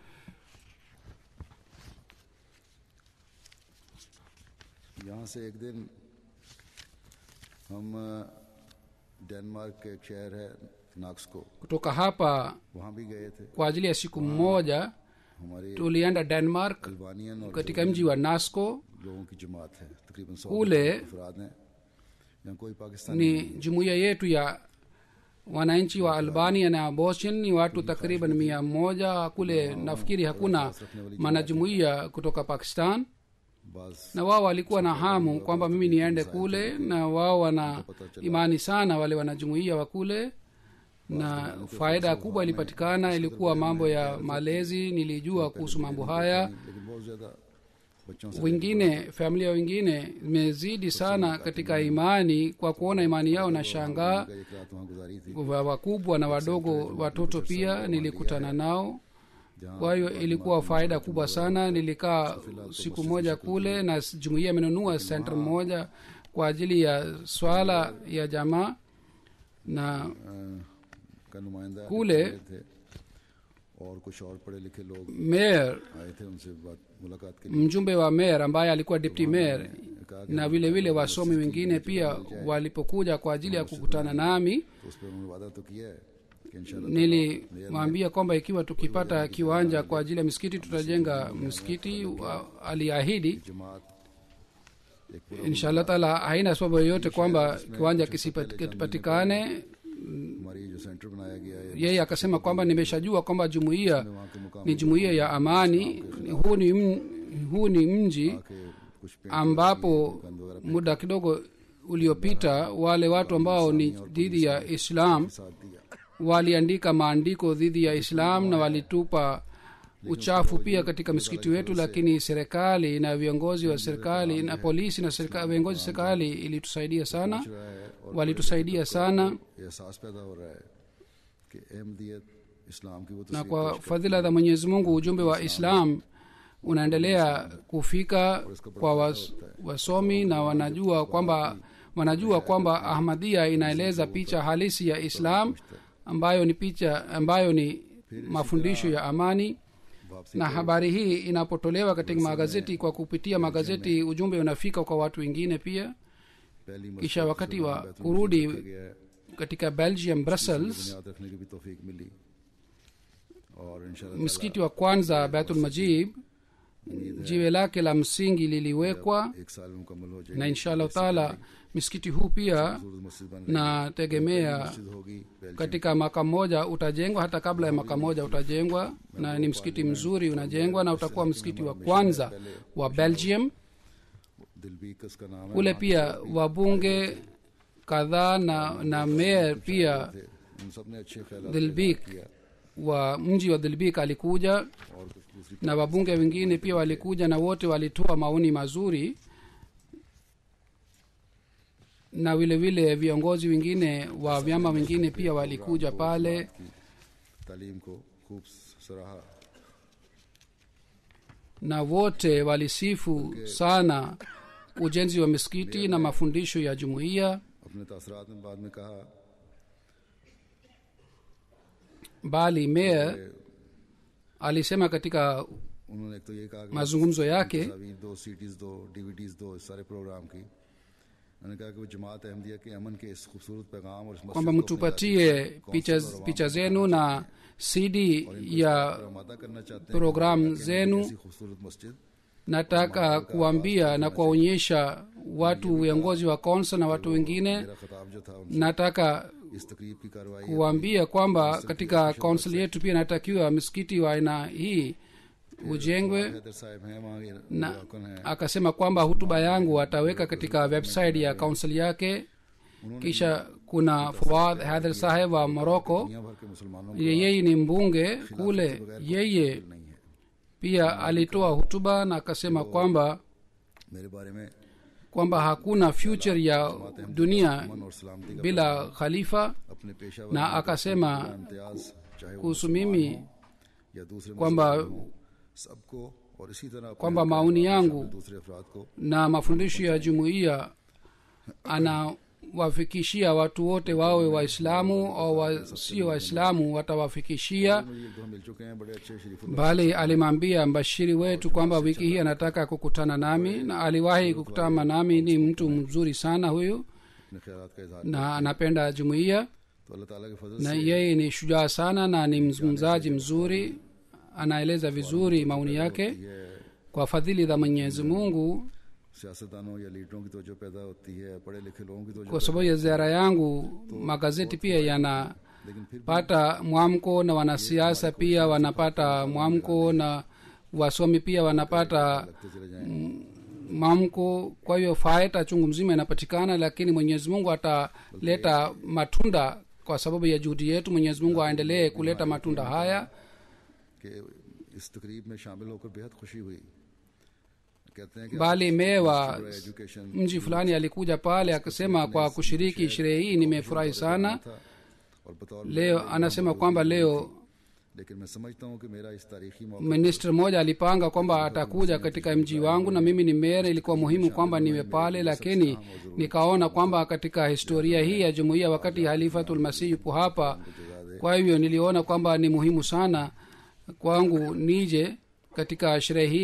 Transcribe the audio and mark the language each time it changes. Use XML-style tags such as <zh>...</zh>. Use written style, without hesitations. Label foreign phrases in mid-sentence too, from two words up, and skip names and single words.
<ur>یہاں سے ایک دن ہم ڈنمارک کے ایک شہر ہے ناکسکو,</ur> <sw>Kutoka hapa</sw> <ur>وہاں بھی گئے تھے.</ur> <sw>kwa ajili ya siku moja</sw> <ur>ہمارے</ur> <sw>tulienda Denmark</sw> <ur>البانین اور</ur> <sw>katika mji wa Nasko.</sw> <ur>لوگوں کی جماعت ہے، تقریباً 100</ur> <sw>कूले</sw> <ur>افراد ہیں۔ یہاں کوئی پاکستانی</ur> <sw>Ni jumuiya yetu ya wananchi wa Albania na Bosnian, ni watu takriban 100 kule. Nafikiri hakuna manajumuiya kutoka Pakistan,</sw> <ur>باز</ur> <sw>na wao walikuwa na hamu kwamba mimi niende kule, na wao wana imani sana wale wanajumuiya wa kule. na faida kubwa ilipatikana. Ilikuwa mambo ya malezi, nilijua kuhusu mambo haya.</sw> <ur>لیکن بہت زیادہ بچوں سے</ur> <sw>Wengine, familia wengine imezidi sana katika imani kwa kuona imani yao na shangaa.</sw> <ur>ایک رات وہاں گزاری تھی</ur> <sw>Wakubwa na wadogo, watoto pia nilikutana nao. Kwa hiyo ilikuwa faida kubwa sana. Nilikaa siku moja kule, na jumuiya imenunua center moja kwa ajili ya swala ya jamaa, na</sw> <ur>کا نمائندہ</ur> <sw>kule</sw> <ur>تھے اور کچھ اور پڑھے لکھے لوگ</ur> <sw>mayor,</sw> <ur>آئے تھے ان سے ملاقات کے لیے.</ur> <sw>mjumbe wa mayor ambaye alikuwa deputy mayor, na vile vile wasomi wengine pia walipokuja kwa ajili ya kukutana nami,</sw> <ur>تو اس پر انہوں نے وعدہ تو کیا ہے کہ ان شاء اللہ</ur> <sw>nilimwambia kwamba ikiwa tukipata kiwanja kwa ajili ya misikiti tutajenga msikiti. Aliahidi</sw> <ur>جماعت ایک پورا</ur> <ar>إن شاء الله تعالى.</ar> <sw>Haina sababu yoyote kwamba kiwanja kisipatikane.</sw> <ur>ہماری جو سینٹر بنایا گیا ہے</ur> <sw>Yeye akasema kwamba nimeshajua kwamba jumuiya</sw> <ur>وہاں کے مقام</ur> <sw>ni jumuiya ya amani. Huu ni mji</sw> <ur>کے کچھ پیڑ</ur> <sw>ambapo muda kidogo uliopita wale watu ambao ni dhidi ya Islam</sw> <ur>ساتھ دیا</ur> <sw>waliandika maandiko dhidi ya Islam na walitupa uchafu pia katika msikiti wetu, lakini serikali na viongozi wa serikali na polisi na viongozi wa serikali ilitusaidia sana,</sw> <ur>رہا ہے اور</ur> <sw>walitusaidia sana.</sw> <ur>یہ احساس پیدا ہو رہا ہے کہ احمدیت اسلام کی وہ</ur> <sw>Na</sw> <ur>تصویر</ur> <sw>kwa fadhila za Mwenyezi Mungu ujumbe wa Islam unaendelea kufika kwa wasomi, na wanajua kwamba Ahmadiyya inaeleza picha halisi ya Islam ambayo ni mafundisho ya amani. Na habari hii inapotolewa katika magazeti, kwa kupitia magazeti ujumbe unafika kwa watu wengine pia.</sw> <ur>پہلی</ur> <sw>Kisha wakati wa kurudi</sw> <ur>گیا ہے</ur> <sw>katika Belgium, Brussels,</sw> <ur>بنیاد رکھنے کی بھی توفیق ملی اور ان شاء اللہ</ur> <sw>msikiti wa kwanza Baitul Majib jiwe lake la msingi liliwekwa,</sw> <ur>ایک سال میں مکمل ہو جائے گی</ur> <sw>na</sw> <ar>إن شاء الله تعالى</ar> <sw>msikiti huu pia</sw> <ur>خوبصورت مسجد بن رہی</ur> <sw>nategemea</sw> <ur>مسجد ہوگی بیلجیم</ur> <sw>katika mwaka mmoja utajengwa, hata kabla ya mwaka mmoja utajengwa, na ni msikiti mzuri unajengwa, na utakuwa msikiti wa kwanza wa Belgium.</sw> <ur>دلبیکس کا نام ہے</ur> <sw>Kule pia wabunge kadhaa na mayor pia</sw> <ur>تھے ان سب نے اچھے خیال</ur> <sw>Dilbik wa mji wa Dilbik alikuja,</sw> <ur>اور کچھ دوسری</ur> <sw>na wabunge wengine pia walikuja, na wote walitoa maoni mazuri, na vile vile viongozi wengine wa vyama vingine pia walikuja pale,</sw> <ur>تعلیم کو خوب سراہا</ur> <sw>na wote walisifu sana ujenzi wa misikiti na mafundisho ya jumuiya.</sw> <ur>اپنے تاثرات میں بعد میں کہا</ur> <sw>Bali mayor alisema katika</sw> <ur>انہوں نے ایک تو یہ کہا کہ</ur> <sw>mazungumzo yake</sw> <ur>تصویر دو سی ڈیز دو ڈی وی ڈیز دو اس سارے پروگرام کی انہوں نے کہا کہ وہ جماعت احمدیہ کے امن کے اس خوبصورت پیغام اور اس مسجد</ur> <sw>kwamba</sw> <ur>کو اپنی</ur> <sw>mtupatie picha zenu na CD ya</sw> <ur>آمادہ کرنا چاہتے ہیں</ur> <sw>programu</sw> <ur>کہ</ur> <sw>zenu.</sw> <ur>ایسی خوبصورت مسجد</ur> <sw>Nataka kuambia na kuwaonyesha watu viongozi wa council na watu wengine,</sw> <ur>میرا خطاب جو تھا ان سے</ur> <sw>nataka</sw> <ur>اس تقریب کی کارروائی</ur> <sw>kuambia kwamba katika council yetu pia natakiwa msikiti wa aina hii ujengwe.</sw> <ur>حیدر صاحب ہیں وہاں کے</ur> <sw>Na</sw> <ur>ملاقن ہیں</ur> <sw>akasema kwamba hutuba yangu ataweka katika website ya council yake. Kisha kuna Fuad Haider Saheb wa Morocco,</sw> <ur>دنیا بھر کے مسلمانوں</ur> <sw>yeye ni mbunge kule. Yeye</sw> <ur>نہیں ہے</ur> <sw>pia alitoa hutuba na akasema</sw> <ur>میرے بارے میں</ur> <sw>kwamba hakuna future ya dunia</sw> <ur>امن اور سلامتی کا</ur> <sw>bila khalifa,</sw> <ur>اپنے پیشہ</ur> <sw>na akasema</sw> <ur>امتیاز چاہے وہ</ur> <sw>kuhusu mimi</sw> <ur>یا دوسرے</ur> <sw>kwamba</sw> <ur>مسلمان ہوں، سب کو اور اسی طرح اپنے</ur> <sw>kwamba maoni yangu</sw> <ur>دوسرے افراد کو</ur> <sw>na mafundisho ya jumuiya anawafikishia watu wote, wawe waislamu au wasio waislamu, watawafikishia.</sw> <ur>مجھے ایک دو مل چکے ہیں بڑے اچھے شریف</ur> <sw>Bali alimwambia mbashiri wetu kwamba wiki hii anataka kukutana nami, na aliwahi kukutana nami. Ni mtu mzuri sana huyu,</sw> <ur>اپنے خیالات کا اظہار</ur> <sw>na anapenda jumuiya,</sw> <ur>تو اللہ تعالیٰ کے فضل</ur> <sw>na</sw> <ur>سے</ur> <sw>yeye ni shujaa sana na ni mzungumzaji mzuri, anaeleza vizuri maoni yake.</sw> <ur>یہ</ur> <sw>Kwa fadhili za Mwenyezi Mungu,</sw> <ur>سیاستدانوں یا لیڈروں کی توجہ پیدا ہوتی ہے پڑھے لکھے لوگوں کی توجہ</ur> <sw>kwa sababu ya ziara yangu magazeti pia yanapata</sw> <ur>لیکن پھر</ur> <sw>mwamko, na wanasiasa pia wanapata mwamko, na wasomi pia wanapata</sw> <ur>لگتے چلے جائیں</ur> <sw>mwamko. Kwa hiyo faida chungu mzima inapatikana, lakini Mwenyezi Mungu ataleta matunda kwa sababu ya juhudi yetu. Mwenyezi Mungu aendelee kuleta matunda haya.</sw> <ur>کہ اس تقریب میں شامل ہو کر بے حد خوشی ہوئی. کہتے ہیں کہ</ur> <sw>Bali mewa</sw> <ur>ایجوکیشن</ur> <sw>mji fulani alikuja pale akasema, kwa kushiriki sherehe hii nimefurahi sana.</sw> <ur>اور بطور</ur> <sw>Leo anasema kwamba leo</sw> <ur>لیکن میں سمجھتا ہوں کہ میرا اس تاریخی موقع</ur> <sw>minister mmoja alipanga kwamba atakuja katika mji wangu na mimi ni mayor. Ilikuwa muhimu kwamba niwe pale, lakini nikaona kwamba katika historia hii ya jumuiya, wakati</sw> <ar>خليفة المسيح</ar> <sw>yupo hapa, kwa hivyo niliona kwamba ni muhimu sana kwangu nije katika sherehe hii.</sw>